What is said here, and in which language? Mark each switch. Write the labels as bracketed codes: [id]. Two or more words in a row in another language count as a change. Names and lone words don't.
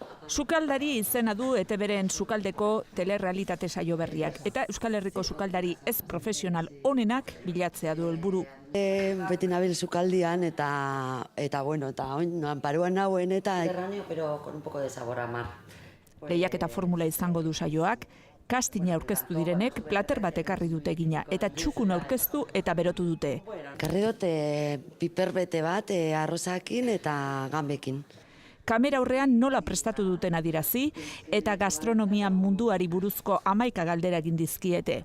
[eu] Sukaldari izena du ETBren sukaldeko telerrealitate saio berriak eta Euskal Herriko sukaldari ez profesional onenak bilatzea du helburu. Beti nabil sukaldian eta oin paruan nauen eta [es] Mediterráneo, pero con un poco de sabor a mar. [eu] Lehiak eta formula izango du saioak, kastina aurkeztu direnek plater bat ekarri dute egina eta txukun aurkeztu eta berotu dute. karri dut piper bete bat arrozakin eta gambekin. Kamera aurrean nola prestatu duten adirazi eta gastronomia munduari buruzko 11 galdera egin dizkiete.